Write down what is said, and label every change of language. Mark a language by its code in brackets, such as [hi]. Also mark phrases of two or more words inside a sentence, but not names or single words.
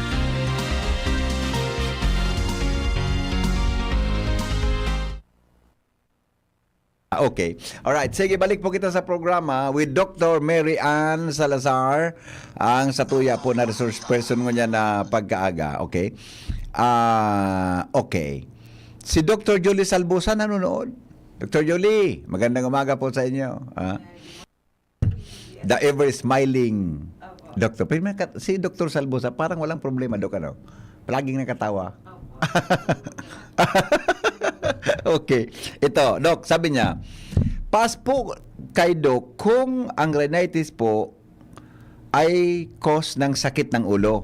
[en] Okay. Alright. [bik] Sige, balik po kita sa programa with Dr. Mary Ann Salazar, ang satuya po na [en] resource person [bik] mo niya na pagkaaga. [tl] Okay? Okay. Si Dr. Julie Salbusa nanonood. Dr. Julie, magandang umaga po sa inyo. [en] The ever-smiling doctor. [tl] Si Dr. Salbusa, parang walang problema, Dok, ano? Palaging nakatawa. Okay. Ito, Doc, sabi niya, pas po kay Doc kung ang rhinitis po ay cause ng sakit ng ulo.